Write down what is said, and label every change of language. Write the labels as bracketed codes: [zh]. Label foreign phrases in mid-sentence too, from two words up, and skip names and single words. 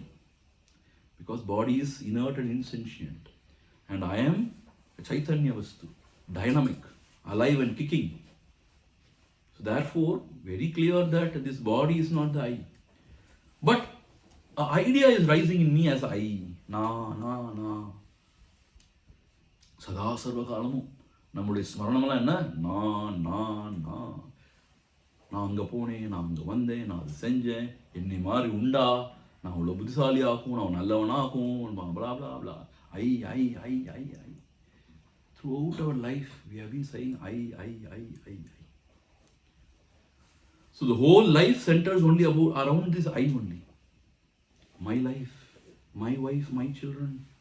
[en] Because body is inert and insentient. And I am a [sa] चैतन्य वस्तु, [en] dynamic, alive and kicking. So therefore, very clear that this body is not the I. But an idea is rising in me as I. [te] Na. సదా సర్వ కాలము. [ta] நம்முடைய ஸ்மரணமெல்லாம் என்ன? நான் அங்கே போனேன், நான் அங்கே வந்தேன், நான் அது செஞ்சேன், என்னை மாதிரி உண்டா, நான் அவ்வளோ புத்திசாலியாக்கும், நான் நல்லவனாக்கும், [en] blah blah blah. I. Throughout our life, we have been saying I. So the whole life centers only around this I only. My life, my wife, my children.